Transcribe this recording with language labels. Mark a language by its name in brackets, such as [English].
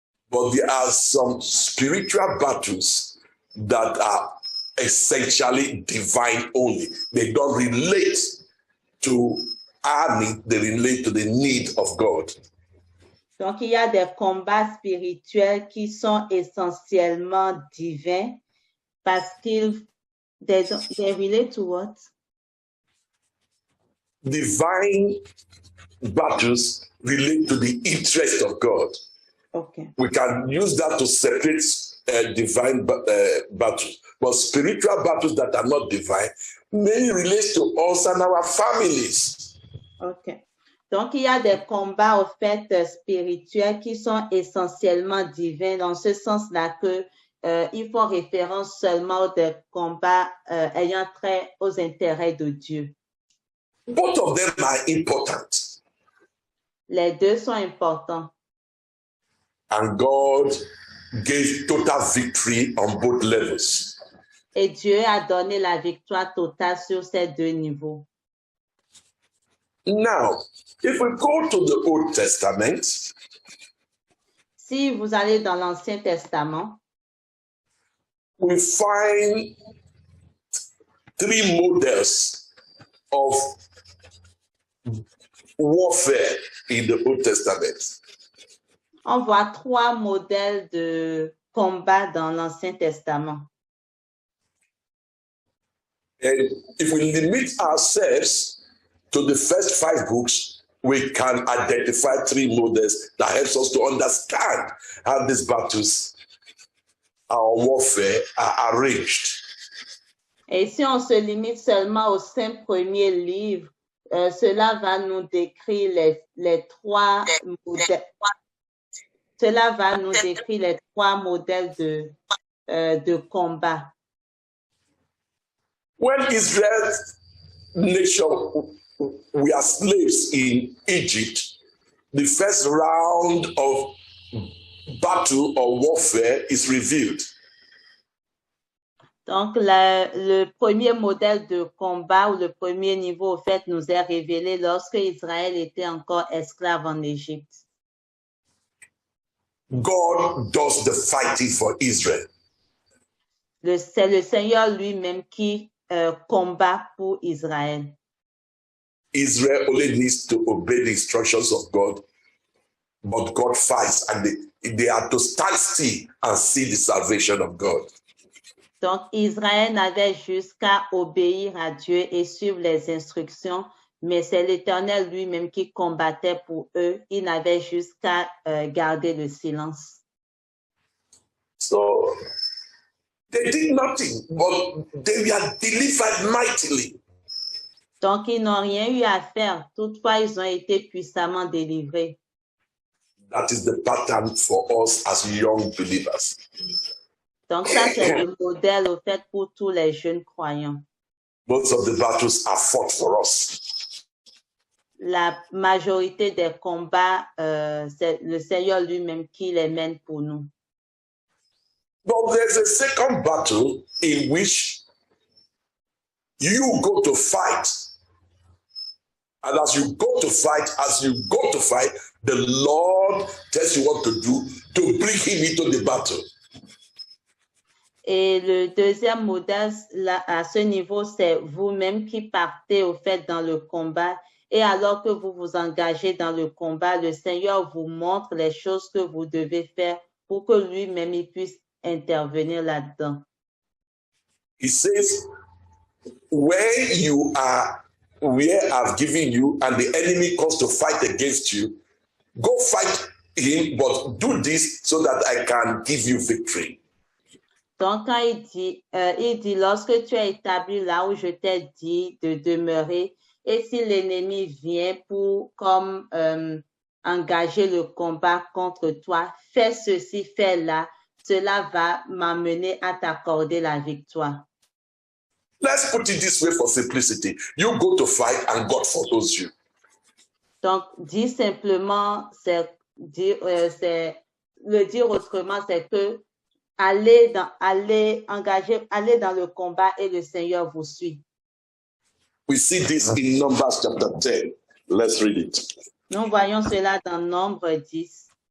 [English] But there are some spiritual battles that are essentially divine only. They don't relate to our need, they relate to the need of God. [French] Donc, il y a des combats spirituels qui sont essentiellement divins parce qu'ils [English] they relate to what? Divine battles relate to the interest of God. Okay. We can use that to separate divine battles, but spiritual battles that are not divine may relate to us and our families. OK. [French] Donc, il y a des combats, au fait, spirituels qui sont essentiellement divins, dans ce sens-là que ils font référence seulement aux combats ayant trait aux intérêts de Dieu. [English] Both of them are important. [French] Les deux sont importants. [English] And God gave total victory on both levels. [French] Et Dieu a donné la victoire totale sur ces deux niveaux. [English] Now, if we go to the Old Testament, [French] si vous allez dans l'Ancien Testament, [English] we find three models of warfare in the Old Testament. [French] On voit trois modèles de combat dans l'Ancien Testament. [English] And if we limit ourselves to the first 5 books, we can identify 3 models that helps us to understand how these battles, our warfare, are arranged. [French] Et si on se limite seulement aux 5 premiers livres, cela va nous décrire les 3 modèles. Cela va nous décrire les 3 modèles de combat. [English] When Israel's nation were slaves in Egypt, the first round of battle or warfare is revealed. [French] Donc, le premier modèle de combat ou le premier niveau, au fait, nous est révélé lorsque Israël était encore esclave en Égypte. [English] God does the fighting for Israel. [French] C'est le Seigneur lui-même qui combat pour Israël. [English] Israel only needs to obey the instructions of God, but God fights and they are to stand still and see the salvation of God. [French] Donc, Israël n'avait juste qu'à obéir à Dieu et suivre les instructions, mais c'est l'Éternel lui-même qui combattait pour eux. Il n'avait juste qu'à garder le silence. [English] So, they did nothing, but they were delivered mightily. [French] Donc, ils n'ont rien eu à faire. Toutefois, ils ont été puissamment délivrés. [English] That is the pattern for us as young believers. [French] Donc, ça, c'est le modèle, au fait, pour tous les jeunes croyants. [English] Most of the battles are fought for us. [French] La majorité des combats, c'est le Seigneur lui-même qui les mène pour nous. [English] But there's a second battle in which you go to fight. And as you go to fight, the Lord tells you what to do to bring him into the battle. [French] Et le deuxième modèle, là, à ce niveau, c'est vous-même qui partez au fait dans le combat. Et alors que vous vous engagez dans le combat, le Seigneur vous montre les choses que vous devez faire pour que lui-même il puisse intervenir là-dedans. [English] He says, where I've given you and the enemy comes to fight against you, go fight him, but do this so that I can give you victory. [French] Donc, quand il dit, lorsque tu es établi là où je t'ai dit de demeurer, et si l'ennemi vient pour comme engager le combat contre toi, fais ceci, fais-là, cela va m'amener à t'accorder la victoire. [English] Let's put it this way for simplicity. You go to fight and God follows you. [French] Donc, dire simplement, le dire autrement, c'est que allez dans le combat et le Seigneur vous suit. [English] We see this in Numbers chapter 10. Let's read it. [French] Nous voyons cela dans Nombre 10.